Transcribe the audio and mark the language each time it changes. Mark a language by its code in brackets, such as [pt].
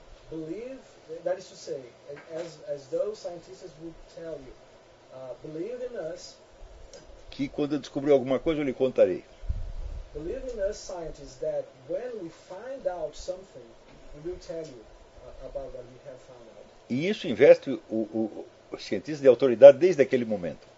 [en] Believe, that is to say, as those scientists would tell you, believe in us. [pt] Que quando eu descobrir alguma coisa eu lhe contarei. [en] Believe in us scientists that when we find out something, we will tell you about what we have found out. [pt] E isso investe o cientista de autoridade desde aquele momento.